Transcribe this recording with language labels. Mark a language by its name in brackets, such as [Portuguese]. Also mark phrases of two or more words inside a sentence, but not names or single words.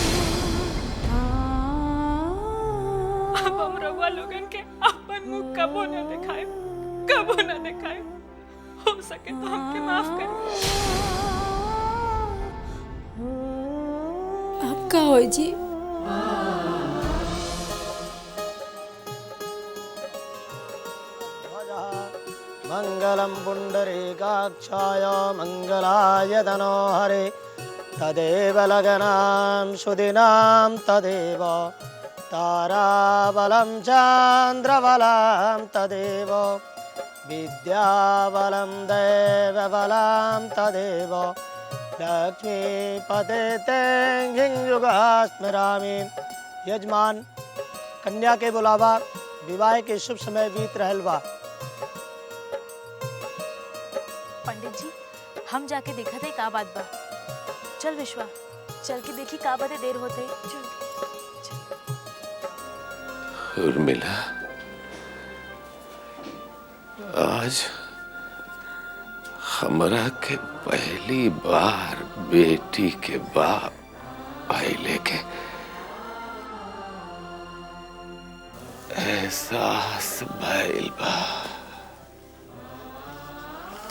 [Bhojpuri] अब हम रउआ लोगन के अपन मुंह कबो न दिखाए, कबो न दिखाए। हो सके तो हमके माफ करें। आपका हो जी। [Sanskrit] मंगलम पुंडरीकाक्षाय मंगलाय तनोहरे तदेव लगनां सुदिनां तदेव ताराबलं चंद्रबलं तदेव विद्याबलं दैवबलं तदेव लक्ष्मीपते तें स्मरामि। [Bhojpuri] यजमान, कन्या के बुलावा विवाह के शुभ समय बीत रहल बा। पंडित जी, हम जाके देखा थे का बात बा। चल विश्वा, चल के देखी का बातें देर होते। उर्मिला, आज हमरा के पहली बार बेटी के बाप आइले के एहसास भइल बा।